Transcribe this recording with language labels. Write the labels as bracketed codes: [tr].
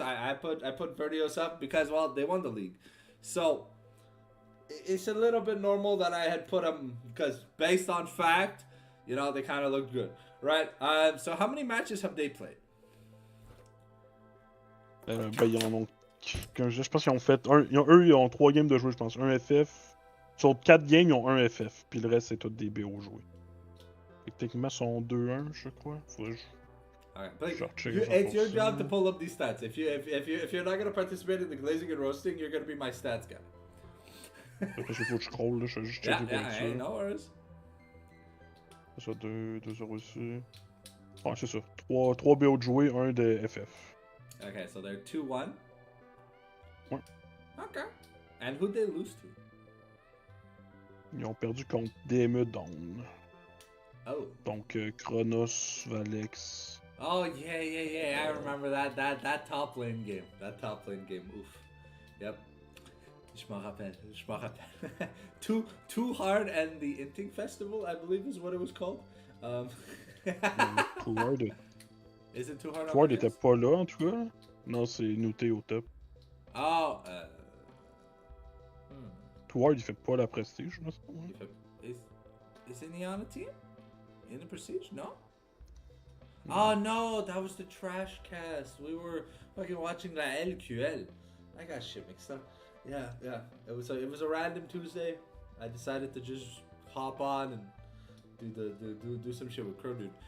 [en] I put Vertios up because, well, they won the league. So it's a little bit normal that I had put them because based on fact, you know, they kind of looked good, right? So how many matches have they played? [fr] Ils en ont... Je pense qu'ils ont fait... Eux, ils ont 3 games de jouer, je pense. Un FF. Sur 4 games, ils ont un FF. Puis le reste, c'est tout des BO joués. Techniquement, ils sont 2-1, je crois. Faudrait [en] it's your job to pull up these stats. If you're not going to participate in the glazing and roasting, you're going to be my stats guy. [fr] Après, il faut que je scroll, là. Je vais juste checker pour ça. [en] No worries. [fr] C'est ça, 2-0 ici. Ouais, c'est ça. 3 BO de jouer, 1 de FF. [en] Okay, so they're 2-1. [fr] Ouais. [en] Okay. And who'd they lose to? [fr] Ils ont perdu contre DME Dawn. [en] Oh. [fr] Donc, Chronos, Valex. [en] Oh, yeah. I remember that top lane game. Oof. Yep. [fr] Je m'en rappelle. [en] Too Hard and the Inting Festival, I believe is what it was called. Too Hard. Is it Too Hard? [fr] Too Hard était pas là, en tout cas. Non, c'est noté au top. [en] Oh, [fr] Too Hard, il fait pas la prestige, je me semble. [en] Isn't he on a team? In the prestige? No? Oh no, that was the trash cast. We were fucking watching la LQL. I got shit mixed up. Yeah. It was a random Tuesday. I decided to just hop on and do some shit with Crow Dude.